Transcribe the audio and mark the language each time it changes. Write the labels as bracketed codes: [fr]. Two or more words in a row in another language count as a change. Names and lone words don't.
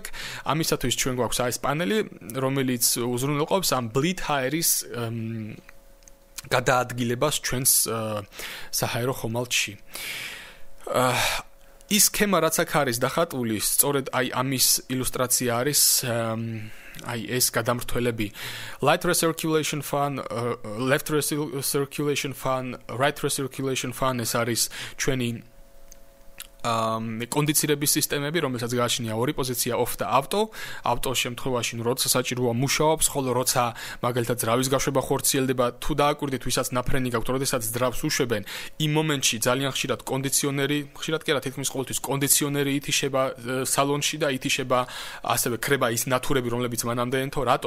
[ka] ამისათვის ჩვენ გვაქვს ეს პანელი, რომელიც უზრუნველყოფს ამ ბლით ჰაერის გადაადგილებას ჩვენს საჰაერო ხომალდში. ის სქემა რაც აქ არის დახატული, სწორედ აი ამის ილუსტრაცია არის აი ეს გადამრთველები [en] light recirculation fan, left recirculation fan, right recirculation fan [ka] ეს არის ჩვენი კონდიცირების სისტემები, რომელსაც გააჩნია ორი პოზიცია off და ავტოს შემთხვევაში, როცა საჭიროა მუშაობს, ხოლო როცა მაგალითად ძრავის გაშვება ხორციელდება, თუ დააკვირდით, ვისაც ნაფრენი გაქვთ, როდესაც ძრავს უშვებენ, იმ მომენტში ძალიან ხშირად კონდიციონერი, ხშირად კი არა, თითქმის ყოველთვის კონდიციონერი ითიშება სალონში და ითიშება ასევე ქრება ის ნათურები, რომლებიც მანამდე ენთო, რატომ?